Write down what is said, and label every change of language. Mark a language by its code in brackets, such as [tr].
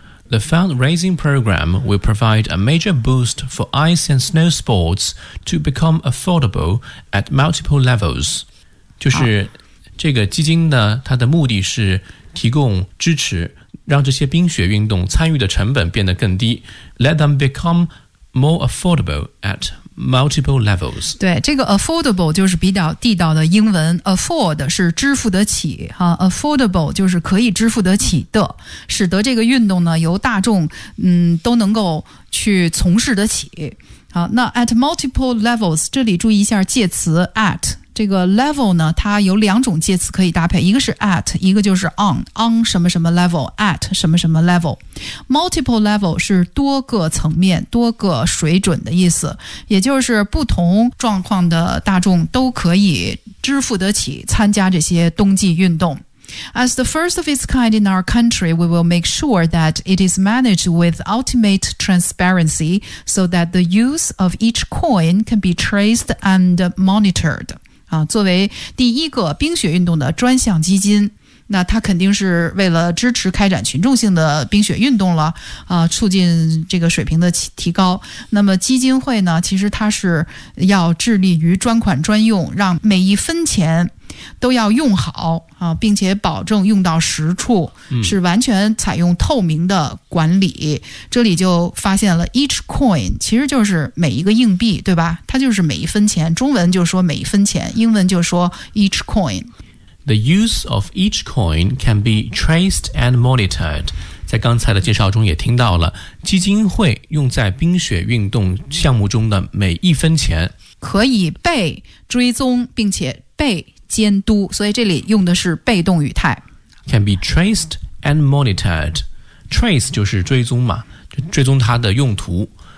[en] The fundraising program will provide a major boost for ice and snow sports to become affordable at multiple levels. [zh] 就是这个基金呢，它的目的是提供支持，让这些冰雪运动参与的成本变得更低。 [en] Let them become more affordable at multiple levels. [zh] 对，这个 affordable 就是比较地道的英文， afford 是支付得起、啊、affordable 就是可以支付得起的，使得这个运动呢由大众、都能够去从事得起。好，那 at multiple levels 这里注意一下介词 at， 这个 level 呢它有两种介词可以搭配，一个是 at， 一个就是 on 什么什么 level， at 什么什么 level。 multiple level 是多个层面多个水准的意思，也就是不同状况的大众都可以支付得起参加这些冬季运动。 [en] As the first of its kind in our country, we will make sure that it is managed with ultimate transparency so that the use of each coin can be traced and monitored. [zh] 作为第一个冰雪运动的专项基金，那它肯定是为了支持开展群众性的冰雪运动了、促进这个水平的提高。那么基金会呢，其实它是要致力于专款专用，让每一分钱都要用好、并且保证用到实处、是完全采用透明的管理。这里就发现了 each coin 其实就是每一个硬币，对吧？它就是每一分钱，中文就说每一分钱，英文就说 each coin。 [en] The use of each coin can be traced and monitored. [zh] 在刚才的介绍中也听到了，基金会用在冰雪运动项目中的每一分钱可以被追踪并且被监督，所以这里用的是被动语态。 [en] Can be traced and monitored. [zh] Trace 就是追踪嘛，就追踪它的用途。